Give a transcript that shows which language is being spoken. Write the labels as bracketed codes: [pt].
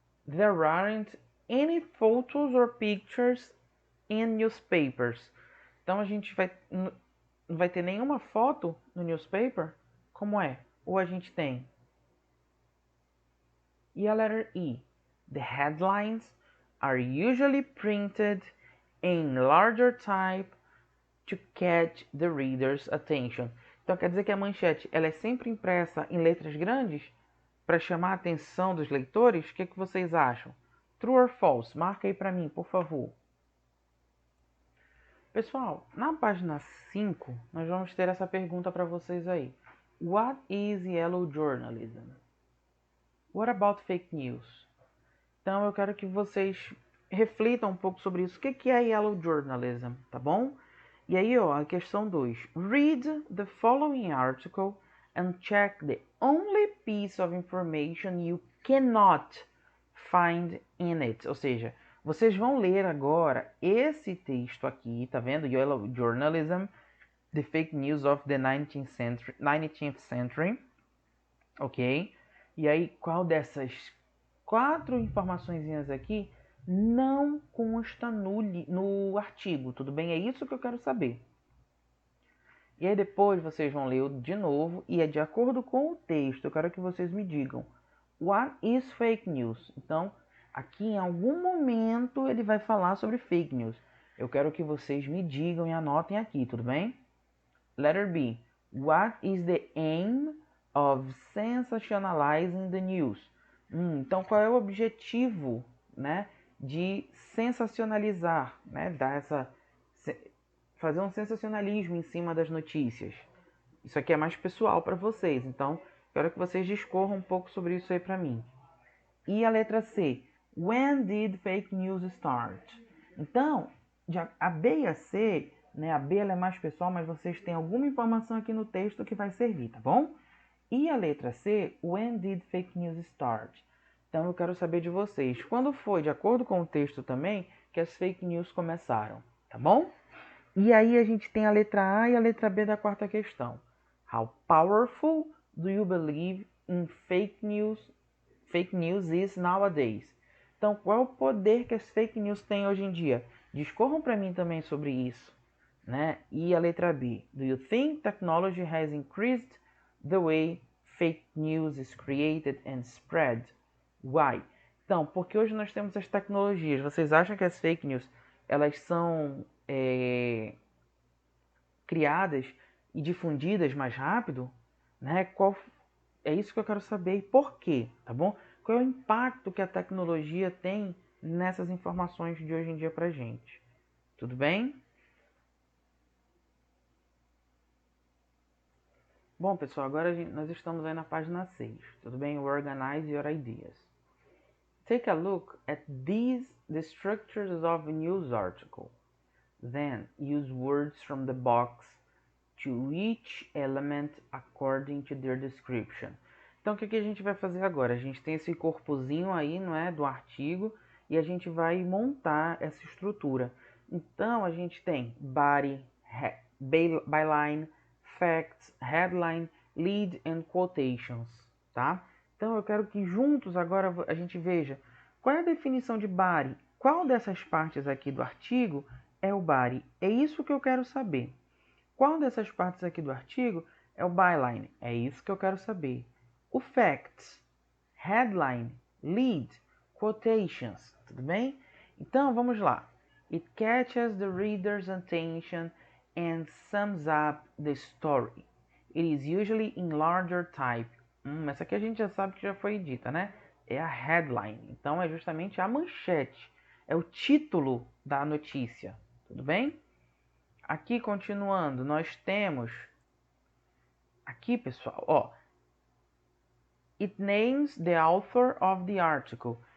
[en] There aren't any photos or pictures in newspapers. [pt] Então, a gente não vai ter nenhuma foto no newspaper? Como é? Ou a gente tem? E a [en] letter E. The headlines are usually printed in larger type to catch the reader's attention. [pt] Então quer dizer que a manchete ela é sempre impressa em letras grandes para chamar a atenção dos leitores? O que vocês acham? [en] True or false? [pt] Marca aí para mim, por favor. Pessoal, na página 5, nós vamos ter essa pergunta para vocês aí. [en] What is yellow journalism? What about fake news? [pt] Então eu quero que vocês reflitam um pouco sobre isso. O que é yellow journalism, tá bom? E aí, ó, a questão 2. [en] Read the following article and check the only piece of information you cannot find in it. [pt] Ou seja, vocês vão ler agora esse texto aqui, tá vendo? [en] Yellow Journalism, The Fake News of the 19th Century. ok? [pt] E aí, qual dessas 4 informações aqui não consta no artigo, tudo bem? É isso que eu quero saber. E aí depois vocês vão ler de novo e é de acordo com o texto. Eu quero que vocês me digam: [en] What is fake news? [pt] Então, aqui em algum momento ele vai falar sobre fake news. Eu quero que vocês me digam e anotem aqui, tudo bem? [en] Letter B. What is the aim of sensationalizing the news? [pt] Então, qual é o objetivo, né, de sensacionalizar, né, fazer um sensacionalismo em cima das notícias? Isso aqui é mais pessoal para vocês, então quero que vocês discorram um pouco sobre isso aí para mim. E a letra C. [en] When did fake news start? [pt] Então, a B e a C, né, a B ela é mais pessoal, mas vocês têm alguma informação aqui no texto que vai servir, tá bom? E a letra C, [en] when did fake news start? [pt] Então eu quero saber de vocês, quando foi, de acordo com o texto também, que as fake news começaram, tá bom? E aí a gente tem a letra A e a letra B da quarta questão. [en] How powerful do you believe in fake news is nowadays? [pt] Então, qual é o poder que as fake news têm hoje em dia? Discorram para mim também sobre isso, né? E a letra B. [en] Do you think technology has increased the way fake news is created and spread? Why? [pt] Então, porque hoje nós temos as tecnologias. Vocês acham que as fake news elas são criadas e difundidas mais rápido? Né? É isso que eu quero saber e por quê, tá bom? Qual é o impacto que a tecnologia tem nessas informações de hoje em dia pra gente? Tudo bem? Bom, pessoal, agora nós estamos aí na página 6, tudo bem? [en] Organize your ideas. Take a look at the structures of a news article. Then use words from the box to each element according to their description. [pt] Então, o que a gente vai fazer agora? A gente tem esse corpozinho aí, não é, do artigo, e a gente vai montar essa estrutura. Então, a gente tem body, byline, facts, headline, lead and quotations, tá? Então, eu quero que juntos agora a gente veja qual é a definição de body, qual dessas partes aqui do artigo é o body. É isso que eu quero saber. Qual dessas partes aqui do artigo é o byline? É isso que eu quero saber. O facts, headline, lead, quotations, tudo bem? Então, vamos lá. [en] It catches the reader's attention and sums up the story. It is usually in larger type. [pt] Essa aqui a gente já sabe que já foi dita, né? É a headline. Então, é justamente a manchete. É o título da notícia. Tudo bem? Aqui, continuando, nós temos... Aqui, pessoal, ó. [en] It names the author of the article.